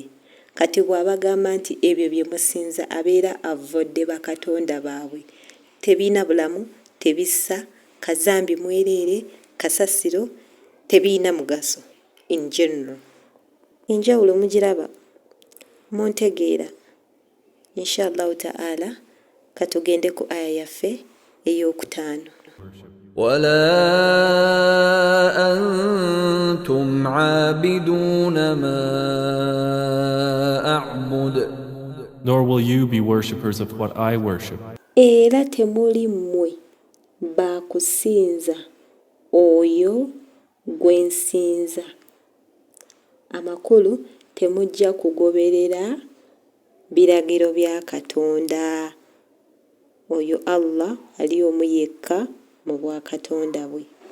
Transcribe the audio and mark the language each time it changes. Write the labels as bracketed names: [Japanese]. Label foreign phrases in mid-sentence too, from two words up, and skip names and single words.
[Ganda] Kati bw'abagamba nti ebyo bye musinza abeera avodde bakatonda baabwe, tebiina bulamu, tebissa, kazambi mwereere, kasasiro, tebiina mugaso [English] in general. [Ganda] Enjawulo mugiraba, muntegeera. [Arabic] إن شاء الله تعالى [Ganda] katugende ku aya yaffe ey'okutaano. [Arabic] ولا أنتم عابدون ما أعبد. [English] Nor will you be worshippers of what I worship. [Ganda] Era temuli mmwe baakusinza oyo gwe nsinza. Amakulu temujja kugoberera biragiro bya Katonda. Oyo Allah ali omu yekka mu bwakatonda bwe.